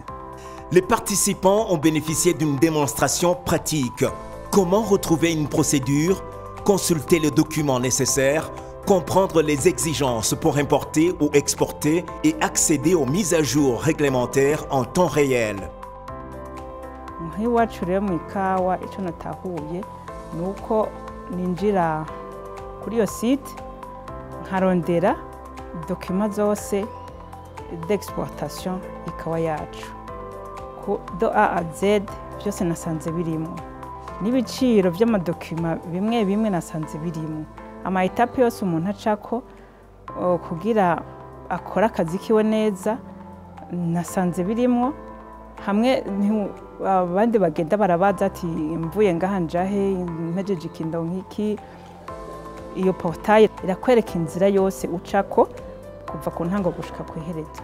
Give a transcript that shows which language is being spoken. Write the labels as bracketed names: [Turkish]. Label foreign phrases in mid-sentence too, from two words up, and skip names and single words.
[French] Les participants ont bénéficié d'une démonstration pratique. Comment retrouver une procédure, consulter les documents nécessaires, comprendre les exigences pour importer ou exporter et accéder aux mises à jour réglementaires en temps réel. [Rundi] Nk'iwacu rero mu ikawa icyo natahuye ni uko ninjira kuri iyo site nkarondera dokima zose d'exportation ikawa yacu do A à Z byose nasanze birimo n'ibiciro by'amadokima bimwe bimwe nasanze birimo ama-etape yose umuntu acako kugira akora akazi kiwe neza nasanze birimo hamwe abandi bagenda barabaza ati mvuye ngaha njahe mpejeje ikindo nk'iki iyo portail irakwereka inzira yose ucako kuva ku ntango gushika ku iherezo